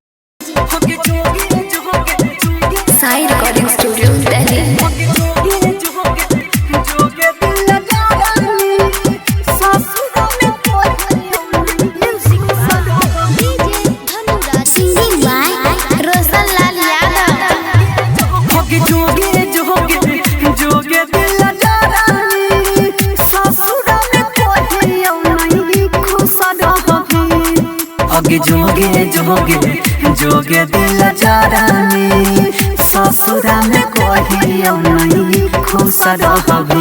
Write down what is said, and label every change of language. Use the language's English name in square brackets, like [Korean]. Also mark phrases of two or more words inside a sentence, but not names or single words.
[English] Sai Recording Studio, Delhi. Singing by Roshan Lal Yadav. [Angika] अगे जोगे जोगे जोगे दिल जारानी ससुरा में कहियो नहीं खुश रहबी